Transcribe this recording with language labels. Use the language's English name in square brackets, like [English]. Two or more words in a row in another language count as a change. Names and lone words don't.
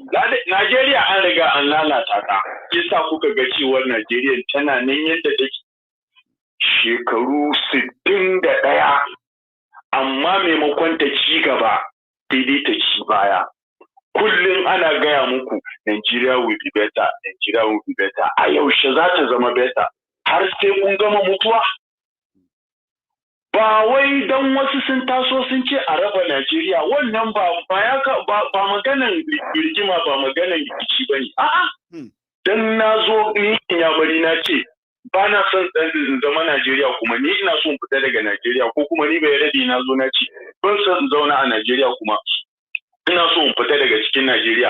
[Hausa] Najeriya an riga an lalata ta. Yasa kuka ga cewar Najeriya tana nan yadda take shekaru 61. Amma maimakon ta ci gaba daidai ta ci baya. Kullum ana gaya muku [English] Nigeria will be better, Nigeria will be better. [Hausa] A yaushe za ta zama better? Har sai kun gama mutuwa? Ba wai dan wasu sun taso sun ce a raba Najeriya, wannan ba maganan rigima, ba maganan rikici bane. A'a. Dan nazo ni Inyamari na ce ba na son zama Najeriya, kuma ni ina son fita daga Najeriya, ko kuma ni bai radi na zo na ci ban son zauna a Najeriya, kuma ina so in fita daga cikin Najeriya.